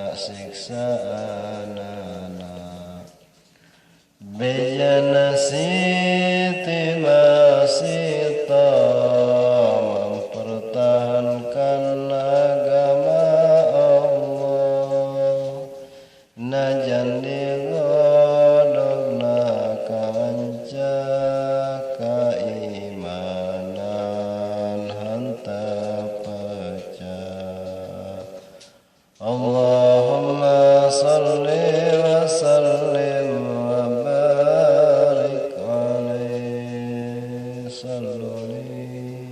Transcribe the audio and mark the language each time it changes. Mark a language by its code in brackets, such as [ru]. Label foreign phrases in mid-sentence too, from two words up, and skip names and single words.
[su] siksaanana, bejana Siti Masita mempertahankan agama Allah, najan digodogna kanca kaimanan hanteu pecah. [ar] اللهم صل وسلم وبارك عليه صلوا عليه.